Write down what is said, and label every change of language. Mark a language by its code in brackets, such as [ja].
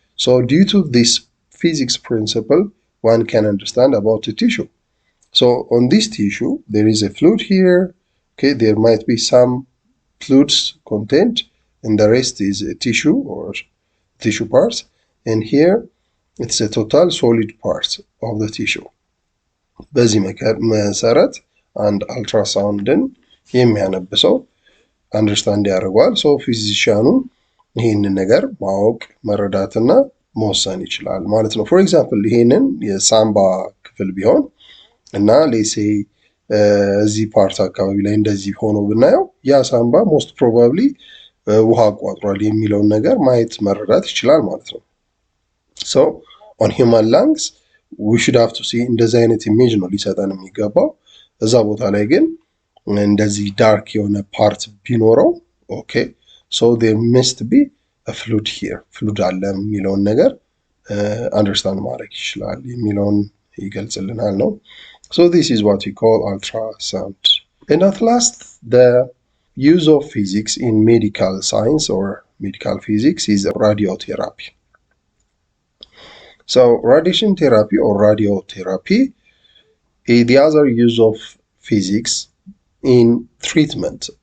[en] So due to this physics principle, one can understand about the tissue. So on this tissue, there is a fluid here. Okay, there might be some fluids content, and the rest is a tissue or tissue parts. And here, it's a total solid part of the tissue. [am] በዚህ መሰረት አንድ አልትራሳውንድን የሚያነብ ሰው አንደርስታንድ ያደርገዋል። ሶ ፊዚሻኑ ይህንን ነገር ማወቅ መረዳትና መወሰን ይችላል ማለት ነው። [en] ፎር ኤግዛምፕል [am] ይሄንን የሳምባ ክፍል ቢሆን እና ሌሴ እዚህ ፓርት አካባቢ ላይ እንደዚህ ሆኖ ብናየው ያ ሳምባ ሞስት ፕሮባብሊ ውሃ አቋጥሯል የሚለውን ነገር ማየት መረዳት ይችላል ማለት ነው። [en] ሶ ኦን ሂውማን ላንግስ ዊ ሹድ ሃቭ ቱ ሲ [am] እንደዚህ አይነት ኢሜጅ ነው ሊሰጠን የሚገባው። እዛ ቦታ ላይ ግን እንደዚህ ዳርክ የሆነ ፓርት ቢኖረው [en] ኦኬ ሶ ዜር መስት ቢ ፍሉድ ሂር [am] ፍሉድ አለ የሚለውን ነገር አንደርስታንድ ማድረግ ይችላል የሚለውን ይገልጽልናል ነው። [en] So this is what we call ultrasound. And at last, the use of physics in medical science or medical physics is radiotherapy. So radiation therapy or radiotherapy is the other use of physics in treatment.